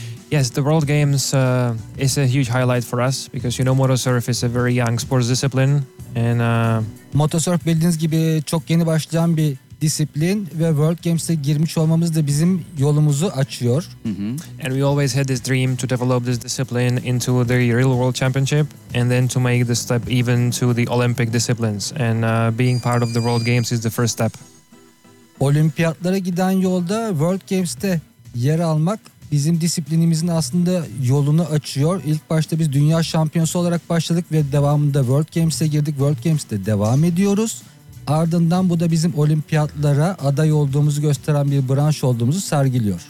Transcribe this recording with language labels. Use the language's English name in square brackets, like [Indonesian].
[English] Yes, the World Games is a huge highlight for us because you know Motosurf is a very young sports discipline. And [Turkish] Motosurf bildiğiniz gibi çok yeni başlayan bir disiplin ve World Games'e girmiş olmamız da bizim yolumuzu açıyor. Mm-hmm. [English] And we always had this dream to develop this discipline into the real world championship and then to make the step even to the Olympic disciplines. And being part of the World Games is the first step. [Turkish] Olimpiyatlara giden yolda World Games'te yer almak bizim disiplinimizin aslında yolunu açıyor. İlk başta biz dünya şampiyonu olarak başladık ve devamında World Games'e girdik. World Games'te devam ediyoruz. Ardından bu da bizim olimpiyatlara aday olduğumuzu gösteren bir branş olduğumuzu sergiliyor.